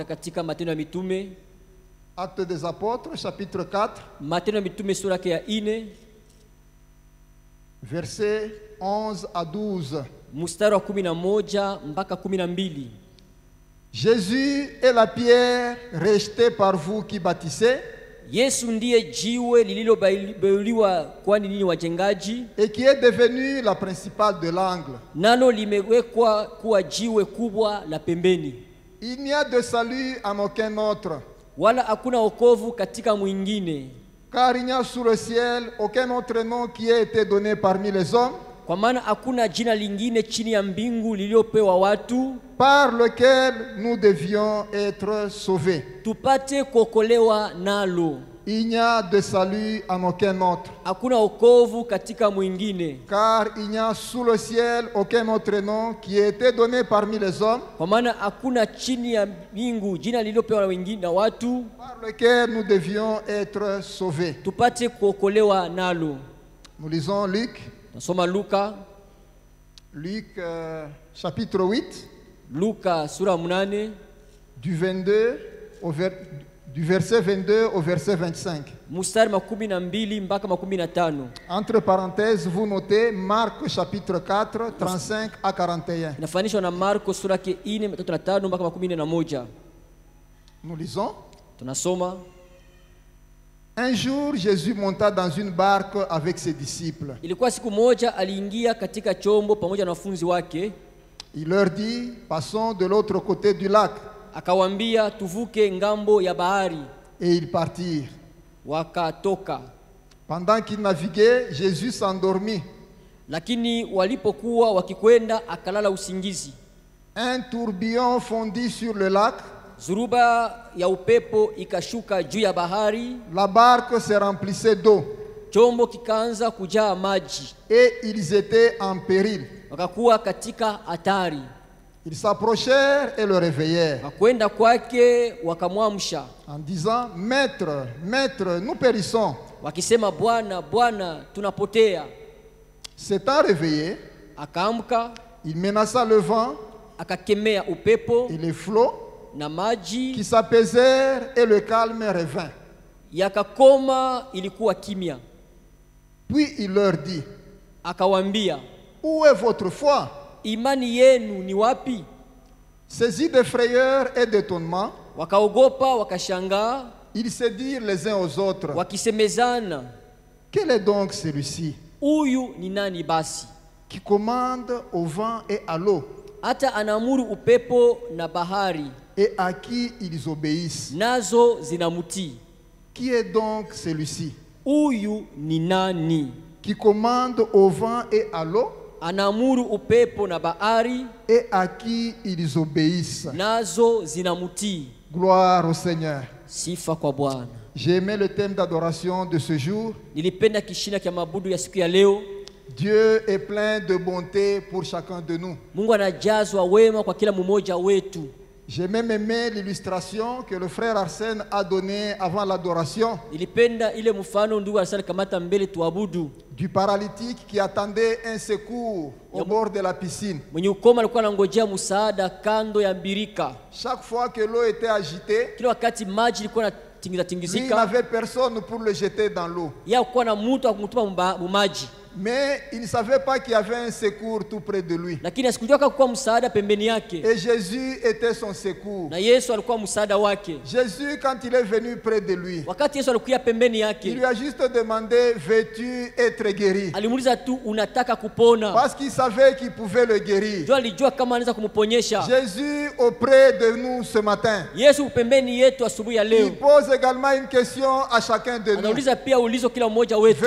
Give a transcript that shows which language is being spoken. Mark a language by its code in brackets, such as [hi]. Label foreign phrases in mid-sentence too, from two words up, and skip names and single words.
[fr] Actes des Apôtres, chapitre 4. Versets 11 à 12. Jésus est la pierre rejetée par vous qui bâtissez. [sw] Yesu ndiye jiwe lililobailiwa kwani ninyi wajengaji, [fr] et qui est devenu la principale de l'angle. [sw] Nalo limewekwa kuwa jiwe kubwa la pembeni. [fr] Il n'y a de salut en aucun autre. [sw] Wala hakuna wokovu katika mwingine. [fr] Car il n'y a sous le ciel aucun autre nom qui ait été donné parmi les hommes. [sw] Kwa maana hakuna jina lingine chini ya mbingu liliopewa watu [fr] par lequel nous devions être sauvés. [sw] Tupate kuokolewa nalo. [fr] Il n'y a de salut en aucun autre. [sw] Hakuna wokovu katika mwingine. [fr] Car il n'y a sous le ciel aucun autre nom qui ait été donné parmi les hommes. [sw] Kwa maana hakuna chini ya mbingu jina lililopewa na wengine na watu [fr] par lequel nous devions être sauvés. [sw] Tupate kuokolewa nalo. [fr] Nous lisons Luc. [sw] Nasoma Luka. [fr] Luc chapitre 8. [sw] Luka sura 8. [fr] Du verset 22 au verset 25. [sw] Mstari 12 mpaka 15. [fr] Entre parenthèses, vous notez Marc chapitre 4, 35 à 41. [sw] Inafanishwa na Marko sura 4:35 mpaka 11. [fr] Nous lisons. [sw] Tunasoma. [fr] Un jour, Jésus monta dans une barque avec ses disciples. [sw] Ilikuwa siku moja aliingia katika chombo pamoja na wanafunzi wake. [fr] Il leur dit, passons de l'autre côté du lac. [sw] Akawaambia tuvuke ngambo ya bahari. [fr] Et ils partirent. [sw] Wakatoka. [fr] Pendant qu'ils naviguaient, Jésus s'endormit. [sw] Lakini walipokuwa wakikwenda akalala usingizi. [fr] Un tourbillon fondit sur le lac. [sw] Zuruba ya upepo ikashuka juu ya bahari. [fr] La barque se remplissait d'eau. [sw] Chombo kikaanza kujaa maji. [fr] Et ils étaient en péril. [sw] Wakakuwa katika hatari. [fr] Ils s'approchèrent et le réveillèrent. [sw] Wakwenda kwake wakamwamsha. [fr] En disant, Maître, Maître, nous périssons. [sw] Wakisema, Bwana, Bwana, tunapotea. [fr] S'étant réveillé, [sw] akaamka, [fr] il menaça le vent, [sw] akakemea upepo [fr] et les flots, [sw] na maji, [fr] qui s'apaisèrent et le calme revint. [sw] Yakakoma, ilikuwa kimya. [fr] Puis il leur dit, [sw] akawaambia, [fr] où est votre foi? [sw] Imani yenu ni wapi? [fr] Saisis de frayeur et d'étonnement, [sw] wakaogopa, wakashangaa, [fr] ils se dirent les uns aux autres, [sw] wakisemezana, [fr] quel est donc celui-ci? [sw] Huyu ni nani basi? [fr] Qui commande au vent et à l'eau, [sw] hata anaamuru upepo na bahari, [fr] et à qui ils obéissent. [sw] Nazo zinamutii. [fr] Qui est donc celui-ci? [sw] Huyu ni nani? [fr] Qui commande au vent et à l'eau, [sw] anaamuru upepo na bahari, [fr] et à qui ils obéissent. [sw] Nazo zinamutii. [fr] Gloire au Seigneur. [sw] Sifa kwa Bwana. [fr] J'ai aimé le thème d'adoration de ce jour. [sw] Nilipenda kishina kia mabudu ya siku ya leo. [fr] Dieu est plein de bonté pour chacun de nous. [sw] Mungu anajazwa wema kwa kila mmoja wetu. [fr] J'ai même aimé l'illustration que le frère Arsène a donnée avant l'adoration. [sw] Nilipenda ile mfano ndugu Arsène kamata mbele tuabudu. [fr] Du paralytique qui attendait un secours au bord de la piscine. [sw] Mwenye ukoma alikuwa anangojea msaada kando ya mbirika. [fr] Chaque fois que l'eau était agitée, [sw] kila wakati maji ilikuwa tingizika, [fr] il n'avait personne pour le jeter dans l'eau. [sw] Yeye alikuwa na mtu akumtupa maji. [fr] Mais il ne savait pas qu'il y avait un secours tout près de lui. [sw] Lakini asikujua kwa msaada pembeni yake. [fr] Et Jésus était son secours. [sw] Na Yesu alikuwa msaada wake. [fr] Jésus, quand il est venu près de lui, [sw] wakati Yesu alikuwa pembeni yake, [fr] il lui a juste demandé, veux-tu être guéri? [sw] Alimuuliza tu, unataka kupona? [fr] Parce qu'il savait qu'il pouvait le guérir. [sw] Ndio alijua kama anaweza kumponyesha. [fr] Jésus auprès de nous ce matin. [sw] Yesu pembeni yetu asubuhi ya leo. [fr] Il pose également une question à chacun de nous. [sw] Anauliza pia ulizo kila mmoja wetu.